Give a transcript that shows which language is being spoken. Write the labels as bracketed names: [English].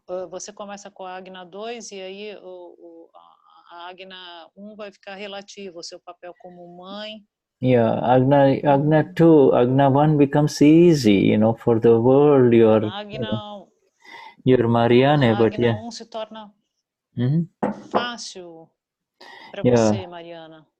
[Portuguese] Você começa com a Agna 2 e aí a Agna 1 vai ficar relativa, o seu papel como mãe. [English] Yeah, Agna 2, Agna 1 becomes easy, for the world. You're Mariana, but [Portuguese] Agna 1 se torna fácil para você, Mariana.